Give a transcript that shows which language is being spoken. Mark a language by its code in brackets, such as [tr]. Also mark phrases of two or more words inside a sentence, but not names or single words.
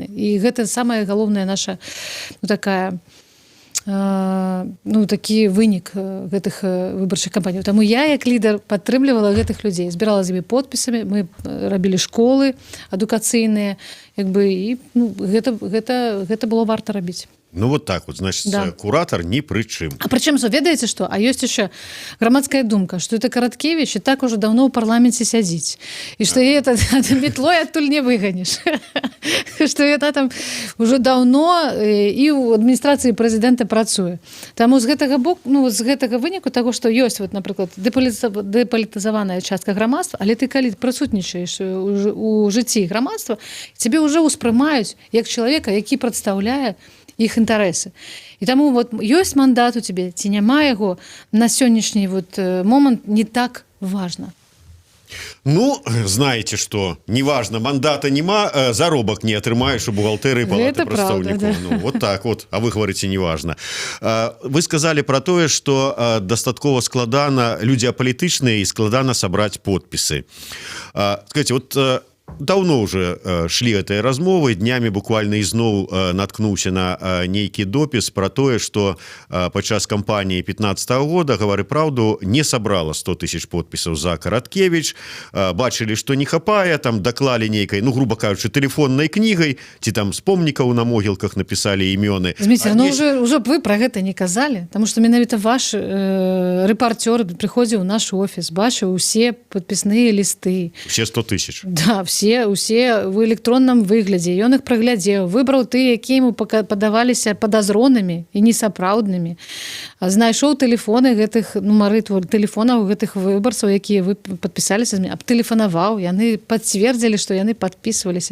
[be] І гэта самая галоўная наша такая такі вынік гэтых выбарчых кампаній. Таму я, як лідар, падтрымлівала гэтых людзей, збірала з імі подпісамі, мы рабілі школы адукацыйныя, і гэта было варта рабіць. [ru] Ну вот так вот, значит, да. Куратор ни при чым. А причем, [be] ведаеце што? А ёсць яшчэ грамадская думка, што это Караткевіч і так [ru] уже давно [be] ў парламенце сядзіць. І што яе метлой адтуль не выганіш. Што яна там [ru] уже давно [be] і ў адміністрацыі прэзідэнта працуе. Таму з гэтага боку, з гэтага выніку таго, што ёсць, напрыклад, дэпалітызаваная частка грамадства, але ты калі прысутнічаеш у жыцці грамадства, цябе ўжо ўспрымаюць як чалавека, які прадстаўляе іх інтарэсы. І таму ёсць мандат у цябе, ці няма яго, на сённяшні момант не так важна. Ну, знаете что, неважно, мандата нема, заробак не атрымаеш у бухгалтерыі палаты прадстаўнікоў. Да. [ru] Ну, вот так вот, а вы говорите неважно. Вы сказали [be] про тое, что дастаткова складана, людзі апалітычныя і складана сабраць подпісы. [ru] Скажите, вот давно уже шли [be] гэтыя размовы, днямі буквально ізноў наткнуўся на нейкі допіс про тое, что падчас кампаніі 15-го года «Гавары праўду» не сабрала 100 тысяч подпісаў за Караткевіч, бачылі, што не хапае, там даклалі нейкай, грубо кажучы, тэлефоннай кнігай, ці там з помнікаў на могілках напісалі імёны. Зміцер, уже б вы про гэта не казалі, [ru] потому что [be] менавіта ваш рэпартёр прыходзіў у наш офіс, бачыў усе падпісныя лісты. [ru] Все 100 тысяч. [be] Да, усе в электронным выглядзе. Ён іх праглядзеў, выбраў ты, якія ему падаваліся падазронымі і несапраўднымі. Знайшоў тэлефоны гэтых, нумары тэлефонаў гэтых выбарцаў, якія вы падпісаліся, абтэлефанаваў, яны пацвердзілі, што яны падпісваліся.